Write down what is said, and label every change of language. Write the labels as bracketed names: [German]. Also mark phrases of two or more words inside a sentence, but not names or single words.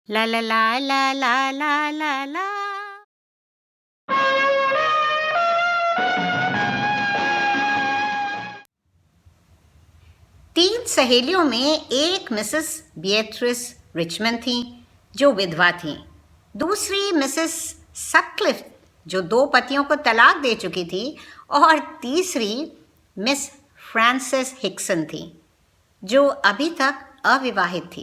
[Hindi] ला ला ला ला ला ला ला ला। तीन सहेलियों में एक मिसेस बिएट्रिस रिचमंड थी जो विधवा थी, दूसरी मिसेस सटक्लिफ जो दो पतियों को तलाक दे चुकी थी और तीसरी मिस फ्रांसिस हिक्सन थी जो अभी तक अविवाहित थी।